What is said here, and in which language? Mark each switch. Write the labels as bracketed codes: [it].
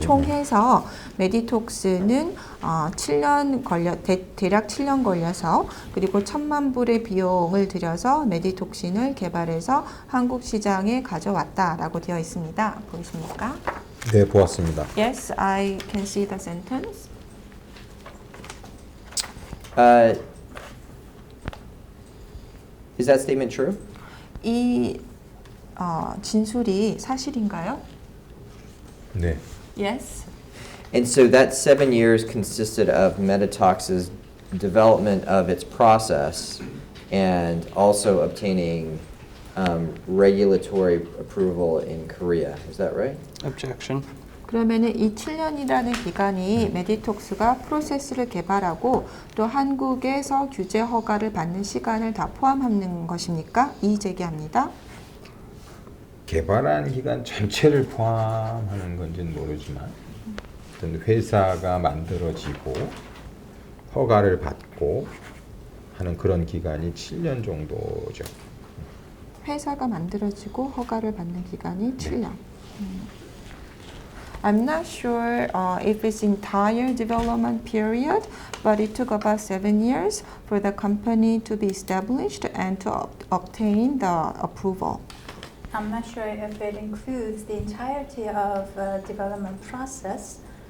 [ko] 총해서 메디톡스는 7년 대략 7년 걸려서 그리고 1,000만 불의 비용을 들여서 메디톡신을 개발해서 한국 시장에 가져왔다라고 되어 있습니다. 보이십니까? 네, 보았습니다. [en] Yes, I can see the sentence. Is that statement true? [ko] 이 진술이 사실인가요? 네. [en] Yes. And so that 7 years consisted of Metatox's development of its process and also obtaining regulatory approval in Korea. Is that right? Objection. [ko] 그러면은 이 7년이라는 기간이 메디톡스가 프로세스를 개발하고 또 한국에서 규제 허가를 받는 시간을 다 포함하는 것입니까? 이의 제기합니다. 개발한 기간 전체를 포함하는 건지는 모르지만 어떤 회사가 만들어지고 허가를 받고 하는 그런 기간이 7년 정도죠. 회사가 만들어지고 허가를 받는 기간이 7년. [en] I'm not sure if it's entire development period, but it took about 7 years for the company to be established and to obtain the approval. I'm not sure if it includes the entirety of development process.